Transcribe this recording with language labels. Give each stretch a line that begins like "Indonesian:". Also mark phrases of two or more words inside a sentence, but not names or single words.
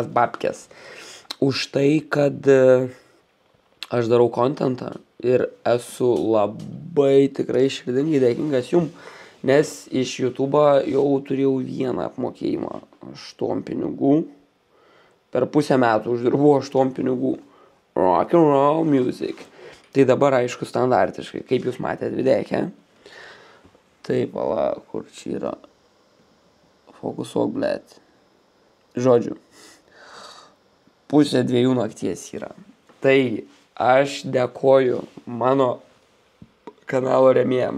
Lithuanian: babkės, už tai, kad aš darau kontentą ir esu labai tikrai širdingai dėkingas jum, nes iš YouTube'o jau turėjau vieną apmokėjimą 8 pinigų, per pusę metų uždirbau 8 pinigų,
English: rock and roll music.
Lithuanian: Tai dabar, aišku, standartiškai, kaip jūs matėte videike. Taip, ala, kur čia yra. Fokusuok, blėt. Žodžiu. 1:30 nakties yra. Tai aš dėkoju mano kanalo rėmėjam.